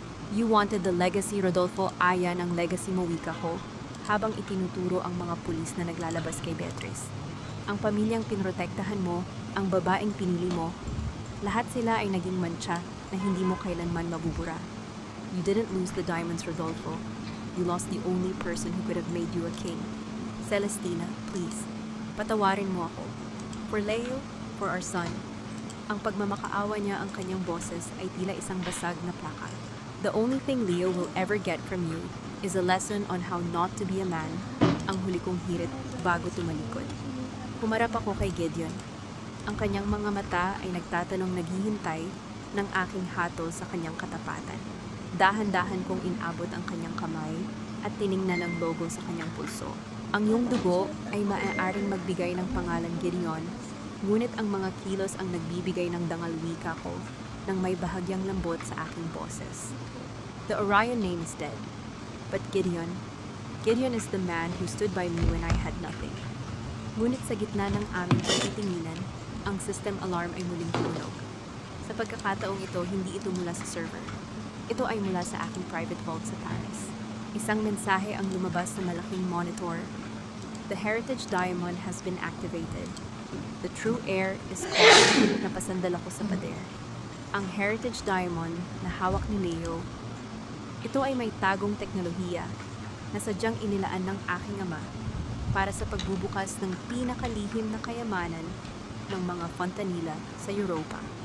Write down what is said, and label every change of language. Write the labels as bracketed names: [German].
[English] You wanted the legacy, [Filipino] Rodolfo. Ayan ang legacy mo, wika ko, habang itinuturo ang mga pulis na naglalabas kay Beatrice. Ang pamilyang pinrotektahan mo, ang babaeng pinili mo, lahat sila ay naging mantsa na hindi mo kailanman mabubura. [English] You didn't lose the diamonds, Rodolfo. You lost the only person who could have made you a king. Celestina, please, [Filipino] patawarin mo ako. [English] For Leo, for our son. [Filipino] Ang pagmamakaawa niya, ang kanyang boses ay tila isang basag na plaka. [English] The only thing Leo will ever get from you is a lesson on how not to be a man, [Filipino] ang huli kong hirit bago tumalikod. Humarap ako kay Gideon. Ang kanyang mga mata ay nagtatanong, naghihintay ng aking hatol sa kanyang katapatan. Dahan-dahan kong inabot ang kanyang kamay at tiningnan ang logo sa kanyang pulso. Ang iyong dugo ay maaaring magbigay ng pangalan Gideon, ngunit ang mga kilos ang nagbibigay ng dangal, wika ko, nang may bahagyang lambot sa aking boses. [English] The Orion name is dead, but Gideon is the man who stood by me when I had nothing. [Filipino] Ngunit sa gitna ng aming pagtitinginan, ang system alarm ay muling tumunog. Sa pagkakataong ito, hindi ito mula sa server. Ito ay mula sa aking private vault sa Paris. Isang mensahe ang lumabas sa malaking monitor. [English] The Heritage Diamond has been activated. The true heir is called. [Filipino] Napasandal ako sa pader. Ang Heritage Diamond na hawak ni Leo, ito ay may tagong teknolohiya na sadyang inilaan ng aking ama para sa pagbubukas ng pinakalihim na kayamanan ng mga fontanila sa Europa.